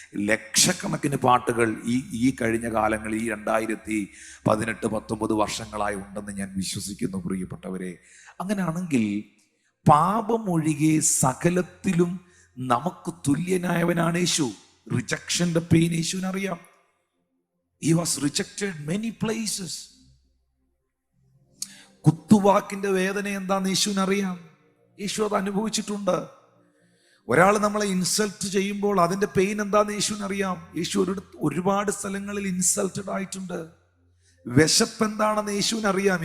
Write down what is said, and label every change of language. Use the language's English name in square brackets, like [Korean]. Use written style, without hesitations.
[Malayalam] ലക്ഷക്കണക്കിന് പാട്ടുകൾ ഈ കഴിഞ്ഞ കാലങ്ങളിൽ, ഈ 2018-19 വർഷങ്ങളായി ഉണ്ടെന്ന് ഞാൻ വിശ്വസിക്കുന്നു പ്രിയപ്പെട്ടവരെ. അങ്ങനെയാണെങ്കിൽ പാപമൊഴികെ സകലത്തിലും നമുക്ക് തുല്യനായവനാണ് യേശു. റിജക്ഷന്റെ pain യേശുവിനറിയാം. [English] He was rejected many places. [Malayalam] കുത്തുവാക്കിന്റെ വേദന എന്താന്ന് യേശുവിനറിയാം. യേശു അത് അനുഭവിച്ചിട്ടുണ്ട്. ഒരാൾ നമ്മളെ ഇൻസൾട്ട് ചെയ്യുമ്പോൾ അതിന്റെ പെയിൻ എന്താന്ന് യേശുവിനറിയാം. യേശു ഒരുപാട് സ്ഥലങ്ങളിൽ ഇൻസൾട്ടഡ് ആയിട്ടുണ്ട്. വിശപ്പ് എന്താണെന്ന് യേശുവിനറിയാം.